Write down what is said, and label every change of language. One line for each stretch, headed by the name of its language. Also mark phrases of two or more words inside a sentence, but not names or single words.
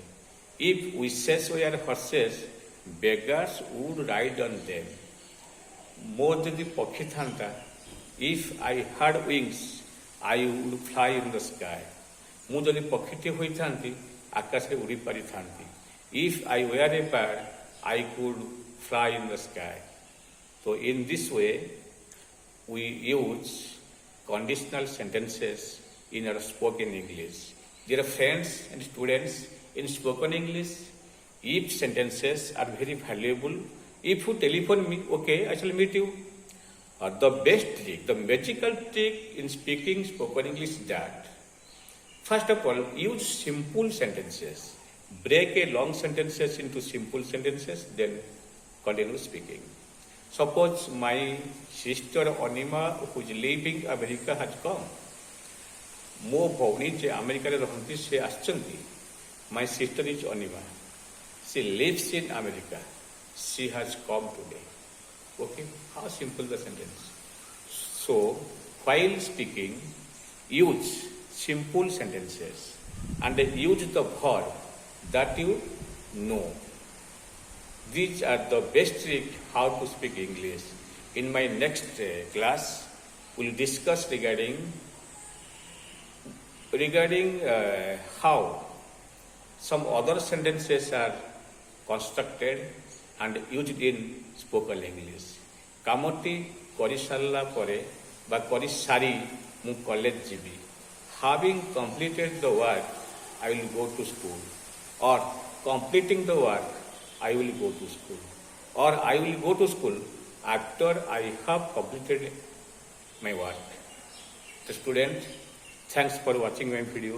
English: If wishes were horses beggars would ride on them.
Odia: ମୋର ଯଦି ପକ୍ଷୀ ଥାନ୍ତା.
English: If I had wings I would fly in the sky.
Odia: ମୁଁ ଯଦି ପକ୍ଷୀଟି ହୋଇଥାନ୍ତି ଆକାଶରେ ଉଡ଼ି ପାରିଥାନ୍ତି.
English: If I were a bird I could fly in the sky. So in this way we use conditional sentences in our spoken English. Dear friends and students, in spoken English, if sentences are very valuable. If you telephone me, okay, I shall meet you. The best trick, the magical trick in speaking spoken English is that, first of all, use simple sentences. Break a long sentences into simple sentences, then continue speaking. Suppose my sister Anima, who is living in America, has come.
Odia: ମୋ ଭଉଣୀ ଯେ ଆମେରିକାରେ ରହନ୍ତି ସେ ଆସିଛନ୍ତି.
English: My sister is Anima. She lives in America. She has come today. Okay, how simple the sentence. So, while speaking, use simple sentences and use the verb that you know. These are the best trick how to speak English. In my next class, we'll discuss regarding how some other sentences are constructed and used in spoken English.
Odia: କାମଟି କରିସାରିଲା ପରେ ବା କରିସାରି ମୁଁ କଲେଜ ଯିବି.
English: Having completed the work, I will go to school. Or completing the work, I will go to school. Or I will go to school after I have completed my work. The student, thanks for watching my video.